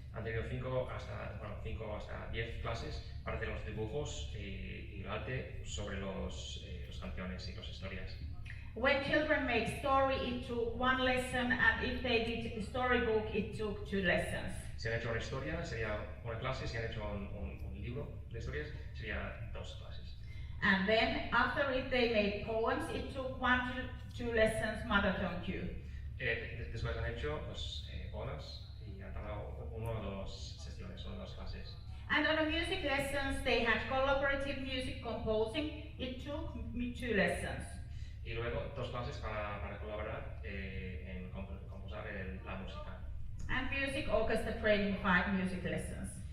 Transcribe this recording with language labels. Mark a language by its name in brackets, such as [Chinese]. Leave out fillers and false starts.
[Spanish] Han tenido 5 hasta 10 clases para hacer los dibujos y el arte sobre las canciones y las historias. [English] When children make story, it took 1 lesson, and if they did storybook, it took 2 lessons. [Spanish] Si han hecho una historia, sería una clase. Si han hecho un libro de historias, sería 2 clases. [English] And then after it, they made poems. It took 1 to 2 lessons, mother tongue cue. [Spanish] Después han hecho poemas y han tardado 1 o 2 sesiones, 1 o 2 clases. [English] And on the music lessons, they had collaborative music composing. It took 2 lessons. [Spanish] Y luego 2 clases para colaborar en composar la música. [English] And music orchestra training, 5 music lessons.